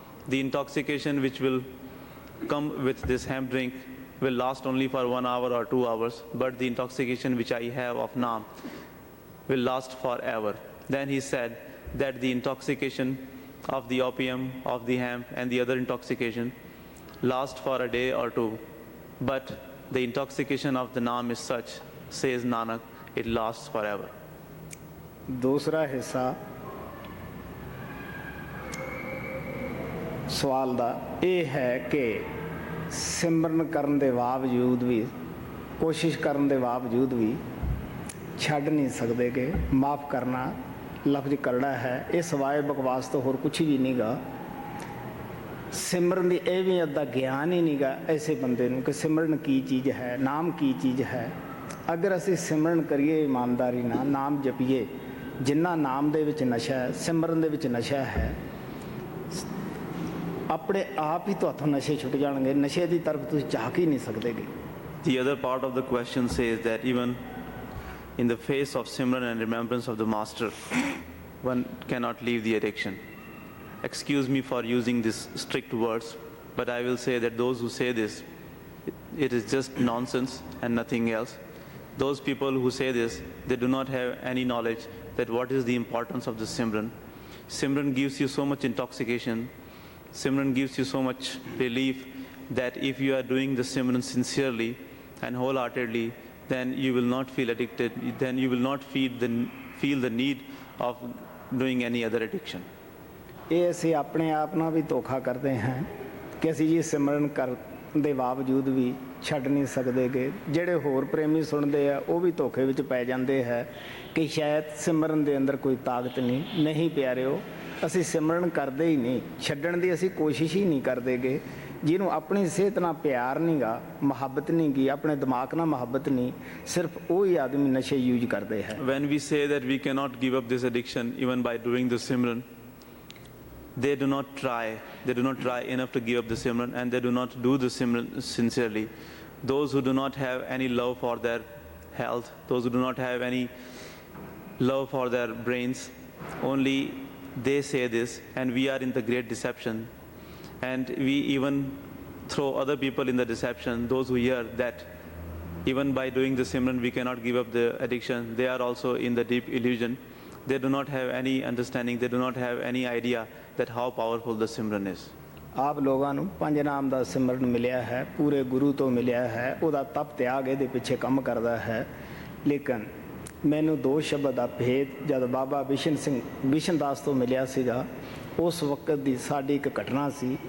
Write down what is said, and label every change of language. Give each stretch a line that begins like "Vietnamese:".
English: The intoxication which will come with this hemp drink will last only for 1 hour or 2 hours, but the intoxication which I have of Naam will last forever. Then he said that the intoxication of the opium, of the hemp, and the other intoxication last for a day or two, but the intoxication of the Naam is such, says Nanak, it lasts forever.
Hindi: दूसरा हिस्सा सवाल
Punjabi: ਦਾ ਇਹ ਹੈ ਕਿ ਸਿਮਰਨ ਕਰਨ ਦੇ ਬਾਵਜੂਦ ਵੀ, ਕੋਸ਼ਿਸ਼ ਕਰਨ ਦੇ ਬਾਵਜੂਦ ਵੀ ਛੱਡ ਨਹੀਂ ਸਕਦੇ ਕਿ ਮਾਫ ਕਰਨਾ ਲਫ਼ਜ਼ ਕਰੜਾ ਹੈ। ਇਹ ਸਵਾਏ ਬਕਵਾਸ ਤੋਂ ਹੋਰ ਕੁਛ ਵੀ ਨਹੀਂਗਾ। ਸਿਮਰਨ ਦੀ ਇਹ ਵੀ ਅੱਧਾ ਗਿਆਨ ਹੀ ਨਹੀਂਗਾ ਐਸੇ ਬੰਦੇ ਨੂੰ ਕਿ ਸਿਮਰਨ ਕੀ ਚੀਜ਼ ਹੈ, ਨਾਮ ਕੀ ਚੀਜ਼ ਹੈ। ਅਗਰ ਅਸੀਂ ਸਿਮਰਨ ਕਰੀਏ ਇਮਾਨਦਾਰੀ ਨਾਲ, ਨਾਮ ਜਪੀਏ, ਜਿੰਨਾ ਨਾਮ ਦੇ ਵਿੱਚ ਨਸ਼ਾ ਹੈ, ਸਿਮਰਨ ਦੇ ਵਿੱਚ ਨਸ਼ਾ ਹੈ, ਆਪਣੇ ਆਪ ਹੀ ਤੁਹਾਥੋਂ ਨਸ਼ੇ ਛੁੱਟ ਜਾਣਗੇ। ਨਸ਼ੇ ਦੀ ਤਰਫ ਤੁਸੀਂ ਝਾਕ ਹੀ ਨਹੀਂ ਸਕਦੇਗੇ।
English: The other part of the question says that even in the face of Simran and remembrance of the Master, one cannot leave the addiction. Excuse me for using these strict words, but I will say that those who say this, it is just nonsense and nothing else. Those people who say this, they do not have any knowledge that what is the importance of the Simran. Simran gives you so much intoxication. Simran gives you so much relief that if you are doing the Simran sincerely and wholeheartedly, then you will not feel addicted. Then you will not feel the need of doing any other addiction.
Punjabi: ਇਹ ਅਸੀਂ ਆਪਣੇ ਆਪ ਨਾਲ ਵੀ ਧੋਖਾ ਕਰਦੇ ਹਾਂ ਕਿ ਅਸੀਂ ਜੀ ਸਿਮਰਨ ਕਰਨ ਦੇ ਬਾਵਜੂਦ ਵੀ ਛੱਡ ਨਹੀਂ ਸਕਦੇਗੇ। ਜਿਹੜੇ ਹੋਰ ਪ੍ਰੇਮੀ ਸੁਣਦੇ ਆ ਉਹ ਵੀ ਧੋਖੇ ਵਿੱਚ ਪੈ ਜਾਂਦੇ ਹੈ ਕਿ ਸ਼ਾਇਦ ਸਿਮਰਨ ਦੇ ਅੰਦਰ ਕੋਈ ਤਾਕਤ ਨਹੀਂ ਪਿਆਰਿਓ, ਅਸੀਂ ਸਿਮਰਨ ਕਰਦੇ ਹੀ ਨਹੀਂ, ਛੱਡਣ ਦੀ ਅਸੀਂ ਕੋਸ਼ਿਸ਼ ਹੀ ਨਹੀਂ ਕਰਦੇਗੇ। ਜਿਹਨੂੰ ਆਪਣੀ ਸਿਹਤ ਨਾਲ ਪਿਆਰ ਨਹੀਂ ਗਾ, ਮੁਹੱਬਤ ਨਹੀਂ ਗੀ, ਆਪਣੇ ਦਿਮਾਗ ਨਾਲ ਮੁਹੱਬਤ ਨਹੀਂ, ਸਿਰਫ ਉਹ ਹੀ ਆਦਮੀ ਨਸ਼ੇ ਯੂਜ਼ ਕਰਦੇ ਹੈ।
English: When we say that we cannot give up this addiction even by doing the Simran, they do not try enough to give up the Simran, and they do not do the Simran sincerely. Those who do not have any love for their health, those who do not have any love for their brains, only they say this, and we are in the great deception. And we even throw other people in the deception, those who hear that even by doing the Simran we cannot give up the addiction. They are also in the deep illusion. They do not have any understanding, they do not have any idea that how powerful the Simran is.
Punjabi: ਆਪ ਲੋਕਾਂ ਨੂੰ ਪੰਜ ਨਾਮ ਦਾ ਸਿਮਰਨ ਮਿਲਿਆ ਹੈ, ਪੂਰੇ ਗੁਰੂ ਤੋਂ ਮਿਲਿਆ ਹੈ, ਉਹਦਾ ਤਪ ਤਿਆਗ ਇਹਦੇ ਪਿੱਛੇ ਕੰਮ ਕਰਦਾ ਹੈ। ਲੇਕਿਨ ਮੈਨੂੰ ਦੋ ਸ਼ਬਦ ਦਾ ਭੇਦ ਜਦ ਬਾਬਾ ਬਿਸ਼ਨ ਦਾਸ ਤੋਂ ਮਿਲਿਆ ਸੀਗਾ, ਉਸ ਵਕਤ ਦੀ ਸਾਡੀ ਇੱਕ ਘਟਨਾ ਸੀ।